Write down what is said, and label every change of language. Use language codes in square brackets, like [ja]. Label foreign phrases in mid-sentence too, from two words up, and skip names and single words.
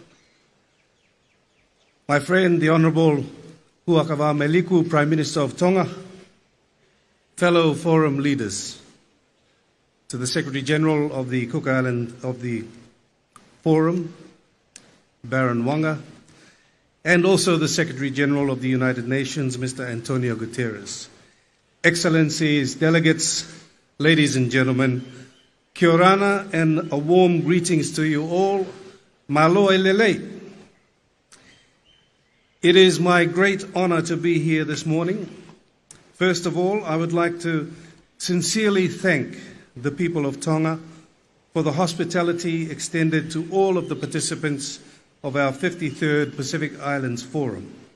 [en] my friend the Honourable Huakava Meliku, Prime Minister of Tonga, fellow forum leaders, to the Secretary General of the Cook Island of the Forum, Baron Wanga, and also the Secretary General of the United Nations, Mr. Antonio Guterres. Excellencies, delegates, ladies and gentlemen, [rar] kia orana [en] and a warm greetings to you all. [to] Malo e lele. [en] It is my great honor to be here this morning. First of all, I would like to sincerely thank the people of Tonga for the hospitality extended to all of the participants of our 53rd Pacific Islands Forum.